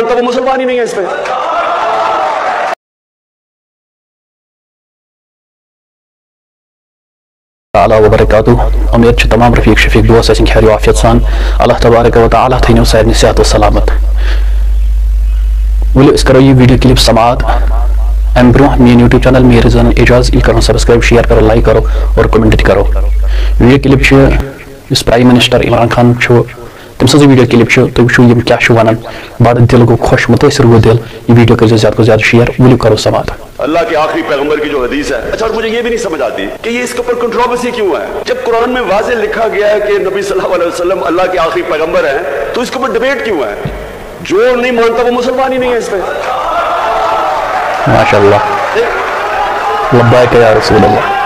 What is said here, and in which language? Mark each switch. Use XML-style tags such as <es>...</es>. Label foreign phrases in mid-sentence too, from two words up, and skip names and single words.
<ur>مانتا وہ مسلمان ہی نہیں ہے اس پہ.</ur> <ar>تعالیٰ وبرکاتہ.</ar> <ks>امید چھِ تمام رفیق شفیق دوست ٲسِن خیر و عافیت سان. اللہ تبارک و تعالیٰ تھٲینو سارنٕے صحت و سلامت. ولو أسۍ کرو یہ ویڈیو کلپ سماعت. ام برونٛہہ میٛٲنۍ یوٗٹیوٗب چینل میرے زن اعجاز یہِ کرو سبسکرائب شیئر کرو لائک کرو اور کمنٹ تہِ کرو. ویڈیو کلپ چھِ یُس</ks> <en>prime minister</en> <ks>عمران خان چھُ تٔمۍ سٕنٛز ویڈیو کلپ چھِ. تُہۍ وٕچھِو یِم کیٛاہ چھِ ونان. بڑٕ دل گوٚو خۄش متٲثر گوٚو دل. یہ ویڈیو کٔرۍزیو زیادٕ کھۄتہٕ زیادٕ شیئر. ؤلِو کرو سماعت.</ks> <ur>اللہ کے آخری پیغمبر کی جو حدیث ہے. اچھا مجھے یہ بھی نہیں سمجھ آتی کہ یہ اس کے اوپر کنٹروورسی کیوں ہے. جب قرآن میں واضح لکھا گیا ہے کہ نبی</ur> <ar>صلی اللہ علیہ وسلم</ar> <ur>اللہ کے آخری پیغمبر ہیں تو اس کے اوپر ڈبیٹ کیوں ہے. جو نہیں مانتا وہ مسلمان ہی نہیں ہے اس پہ.</ur> <ar>ماشاء اللہ. لبیک یا رسول اللہ.</ar>